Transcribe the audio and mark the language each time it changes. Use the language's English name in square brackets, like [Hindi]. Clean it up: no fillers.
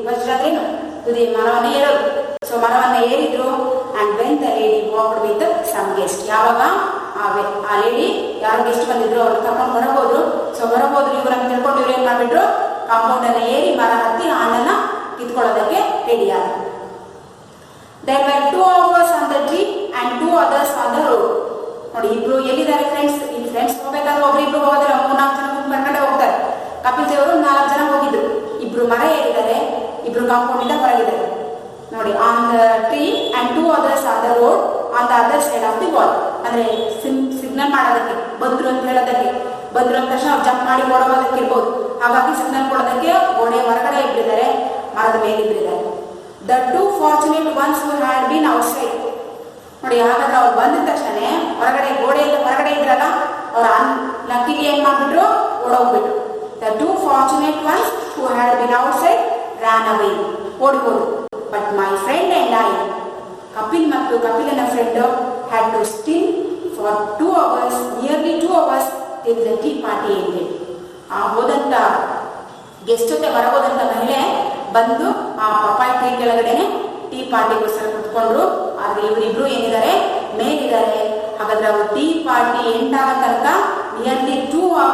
[Kannada] ಪರ್ಚ್ಡ್ ಆದ್ರೇನು? ತುದಿ, ಮರವನ್ನ ಏರೋದು. ಸೊ ಮರವನ್ನ ಏರಿದ್ರು. [English] And when the lady walked with some guest. [Kannada] ಯಾವಾಗ ಆ ಲೇಡಿ ಯಾರು ಗೆಸ್ಟ್ ಬಂದಿದ್ರು ಅವ್ರು ಕರ್ಕೊಂಡು ಹೊರಗೋದ್ರು. ಸೊ ಹೊರಗೋದ್ರು. ಇವರನ್ನು ತಿಳ್ಕೊಂಡು ಇವ್ರು ಏನ್ ಮಾಡ್ಬಿಟ್ರು? ಕಾಂಪೌಂಡ್ ಅನ್ನ ಏರಿ ಮರ ಹತ್ತಿ ಹಣ್ಣನ್ನ ಕಿತ್ಕೊಳ್ಳೋದಕ್ಕೆ ರೆಡಿ ಆದ್ರು. [English] There were 2 of us on the tree and 2 others on the road. [Kannada] ನೋಡಿ, ಇಬ್ರು ಎಲ್ಲಿದ್ದಾರೆ ಫ್ರೆಂಡ್ಸ್? ಇಲ್ಲಿ ಫ್ರೆಂಡ್ಸ್ ಹೋಗ್ಬೇಕಾದ್ರೆ ಒಬ್ರಿಬ್ರು ಹೋಗೋದಿಲ್ಲ, 3-4 ಜನ ಬರ್ಕೊಂಡೆ ಹೋಗ್ತಾರೆ. ಕಪಿಲ್ ದೇವರು 4 ಜನ ಹೋಗಿದ್ರು. ಇಬ್ರು ಮರ ಏರಿದ್ದಾರೆ, ಇಬ್ರು ಕಾಂಪೌಂಡ್ ಇಂದ ಹೊರಗಿದ್ದಾರೆ. [English] ನೋಡಿ, on the tree and 2 others on the road on the other side of the wall. [Kannada] ಅಂದ್ರೆ ಸಿಗ್ನಲ್ ಮಾಡೋದಕ್ಕೆ, ಬಂದ್ರು ಅಂತ ಹೇಳೋದಕ್ಕೆ. ಬಂದ್ರು ಅಂದ ತಕ್ಷಣ ಜಂಪ್ ಮಾಡಿ ಓಡೋದಕ್ಕೆ ಇರ್ಬೋದು. ಹಾಗಾಗಿ ಸಿಗ್ನಲ್ ಕೊಡೋದಕ್ಕೆ ಗೋಡೆ ಹೊರಗಡೆ ಇಬ್ಬರಿದ್ದಾರೆ, ಮರದ ಮೇಲೆ ಇಬ್ಬರಿದ್ದಾರೆ. [English] The 2 fortunate ones who had been outside. [Kannada] ನೋಡಿ, ಹಾಗಾದ್ರೆ ಅವ್ರು ಬಂದ ತಕ್ಷಣ ಹೊರಗಡೆ, ಗೋಡೆಯಿಂದ ಹೊರಗಡೆ ಇದ್ರಲ್ಲ, ಅವ್ರ ಲಕ್ಕಿಗೆ ಏನ್ ಮಾಡ್ಬಿಟ್ರು? ಓಡೋಗ್ಬಿಟ್ರು. [English] The 2 fortunate ones who had been outside ran away. [Kannada] ಓಡಿ ಹೋದ್ರು. [English] But my friend and I, [Kannada] Kapil ಮತ್ತು ಕಪಿಲನ friend, [English] had to still for 2 hours, nearly 2 hours till the tea party ended. [Kannada] ಆ ಹೋದಂತ ಗೆಸ್ಟ್ ಜೊತೆ ಹೊರಗೋದಂತ ಮಹಿಳೆ ಬಂದು ಆ ಪಪ್ಪಾಯಿ ಟ್ರೀ ಕೆಳಗಡೆನೆ ಟೀ ಪಾರ್ಟಿಗೋಸ್ಕರ ಕುತ್ಕೊಂಡ್ರು. ಆದ್ರೆ ಇವರಿಬ್ರು ಏನಿದ್ದಾರೆ? ಮೇಲಿದ್ದಾರೆ. ಹಾಗಾದ್ರೆ ಅವರು ಟೀ ಪಾರ್ಟಿ ಎಂಡ್ ಆಗೋ ತನಕ ನಿಯರ್ಲಿ 2